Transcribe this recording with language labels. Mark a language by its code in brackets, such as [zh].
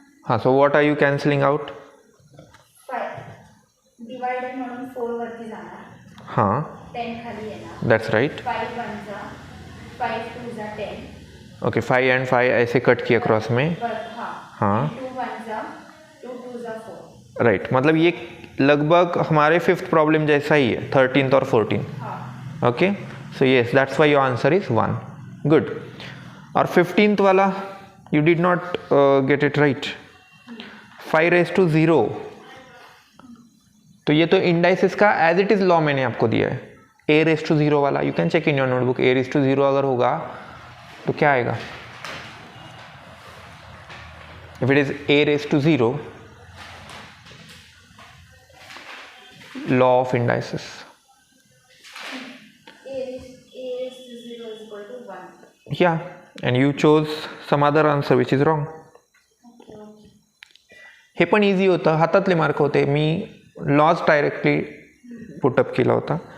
[en] हाँ, so what are you cancelling out? [mr] 5 divided म्हणून 4 वरती जाणार. हाँ, 10 खाली येणार. [en] That's right. 5 1 जा 5 2 जा 10. [hi] ओके, 5 and 5 ऐसे कट किया क्रॉस में. हाँ 2 1 जा 2 2 जा 4. राइट, मतलब ये लगभग हमारे 5th प्रॉब्लम जैसा ही है, 13th और 14. [en] Okay, so yes, that's why your answer is 1. Good. [hi] और 15th वाला [en] You did not get it right. 5⁻0. [hi] तो ये तो इंडाइसिस का एज इट इज लॉ मैंने आपको दिया है. a⁻0 वाला [en] You can check in your notebook. [hi] a⁻0 अगर होगा तो क्या आएगा? [en] If it is a⁻0, law of indices. a⁻0 is equal to 1. Yeah, and you chose some other answer which is wrong. [mr] हे पण इझी होतं, हातातले मार्क होते, मी लॉज डायरेक्टली पुटअप केला होता.